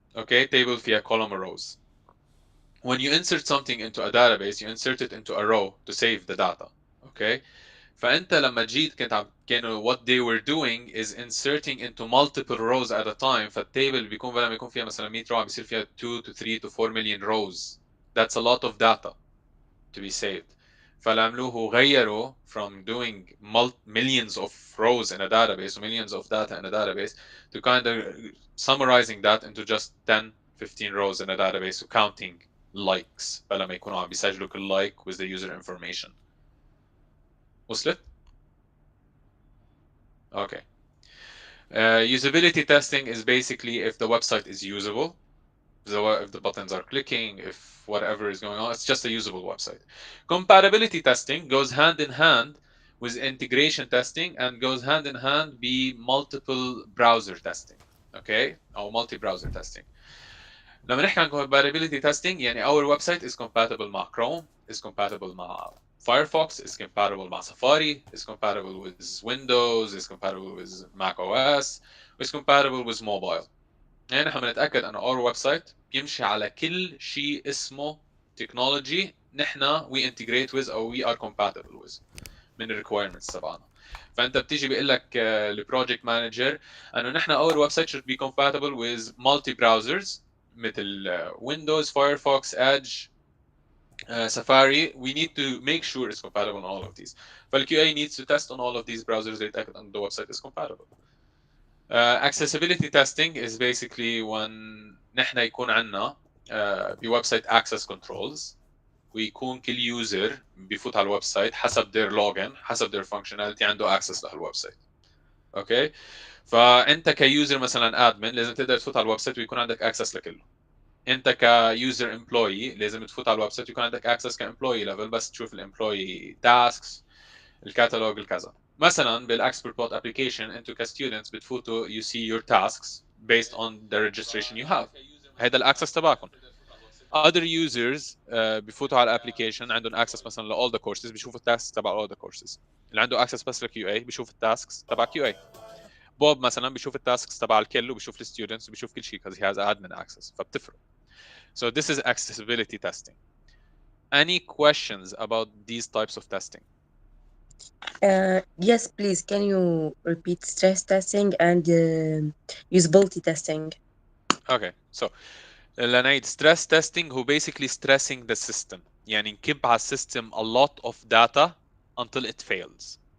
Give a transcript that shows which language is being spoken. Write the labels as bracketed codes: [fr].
[en] Okay, table فيها column or rows. When you insert something into a database you insert it into a row to save the data. Okay, [ar] فانت لما جيت كانوا [en] what they were doing is inserting into multiple rows at a time. [ar] فالتيبل بيكون بدل ما يكون فيها مثلا 100 row بيصير فيها 2 to 3 to 4 million rows. [en] That's a lot of data to be saved. [ar] فالعملوه غيروا [en] from doing millions of rows in a database, millions of data in a database, to kind of summarizing that into just 10 15 rows in a database counting likes [ar] بلا ما يكونوا عم بيسجلوا كل [en] like with the user information. [ar] وصلت؟ [en] Okay. Usability testing is basically if the website is usable, if the buttons are clicking, if whatever is going on, it's just a usable website. Compatibility testing goes hand in hand with integration testing and goes hand in hand with multiple browser testing. Okay, or multi-browser testing. [ar] لما نحكي عن [en] compatibility testing [ar] يعني [en] our website is compatible مع Chrome, is compatible مع Firefox, is compatible مع Safari, is compatible with Windows, is compatible with Mac OS, is compatible with mobile. [ar] يعني نحن بنتاكد انه اور ويب سايت بيمشي على كل شيء اسمه تكنولوجي نحن [en] we integrate with او we are compatible with [ar] من الريكويرمنتس تبعنا. فانت بتيجي بيقول لك البروجكت مانجر انه نحن اور ويب سايت [en] should be compatible with multi browsers [ar] مثل ويندوز فايرفوكس ايدج Safari. [en] We need to make sure it's compatible on all of these. فالQA needs to test on all of these browsers [ar] ليتاكد ان [en] the website is compatible. Accessibility testing is basically when [ar] نحن يكون عندنا بويب سايت [en] access controls [ar] ويكون كل يوزر بيفوت على الويب سايت حسب [en] their login [ar] حسب [en] their functionality [ar] عنده access لهالويب سايت. اوكي، فانت كيوزر مثلا admin لازم تقدر تفوت على الويب سايت ويكون عندك access لكله. انت كيوزر امبلوي لازم تفوت على الويب سايت ويكون عندك access كامبلوي ليفل بس تشوف الامبلوي tasks الكاتالوج الكذا. مثلا بالاكسبرت بوت ابلكيشن انتوا كستودنتس بتفوتوا [en] you see your tasks based on the registration you have. [ar] هيدا الاكسس تبعكم. [en] other users [ar] بفوتوا على الابلكيشن عندهم access مثلا ل [en] all the courses [ar] بيشوفوا التاسكس تبع all the courses. اللي عنده access بس ل QA بيشوف التاسكس تبع QA. بوب مثلا بيشوف التاسكس تبع الكل وبيشوف الستودنتس وبيشوف كل شيء [en] because he has admin access [ar] فبتفرق. [en] So this is accessibility testing. Any questions about these types of testing? Yes, please. Can you repeat stress testing and usability testing? Okay, so [ar] لنعيد [en] stress testing هو basically stressing the system [ar] يعني نكب على السيستم [en] a lot of data until it fails.